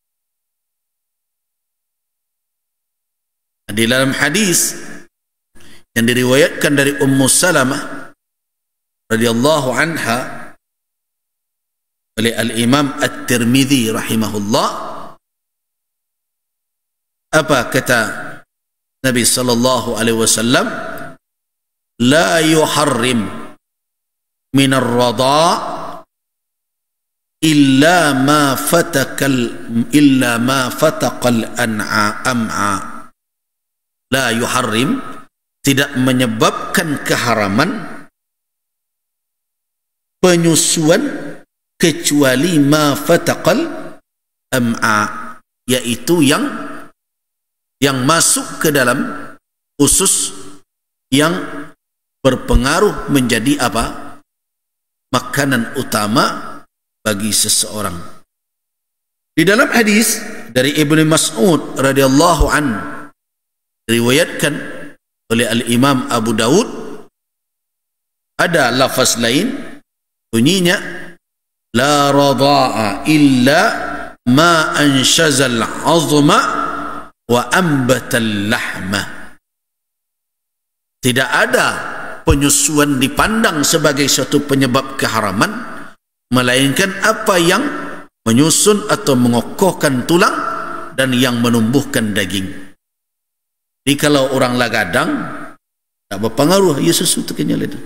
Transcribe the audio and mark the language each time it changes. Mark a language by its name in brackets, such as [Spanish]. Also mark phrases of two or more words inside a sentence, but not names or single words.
[Indonesian] Di dalam hadis yang diriwayatkan dari Ummu Salamah [Arabic] رضي الله عنها [Indonesian] oleh Al-Imam At-Tirmidzi rahimahullah, apa kata Nabi [Arabic] صلى الله عليه وسلم, لا يحرم من الرضاع إلا ما فتق الأمعاء. لا يحرم, [Indonesian] tidak menyebabkan keharaman penyusuan kecuali [Arabic] ما فتق الأمعاء, [Indonesian] yaitu yang masuk ke dalam usus yang berpengaruh menjadi apa? Makanan utama bagi seseorang. Di dalam hadis dari Ibnu Mas'ud [Arabic] رضي الله عنه [Indonesian] diriwayatkan oleh Al-Imam Abu Dawud, ada lafaz lain bunyinya [Arabic] لا رضاع إلا ما أنشز العظم وأنبت اللحم. [Indonesian] Tidak ada penyusuan dipandang sebagai suatu penyebab keharaman, melainkan apa yang menyusun atau mengokohkan tulang dan yang menumbuhkan daging. Jadi kalau orang lagadang tak berpengaruh ia susu tu kenyal itu.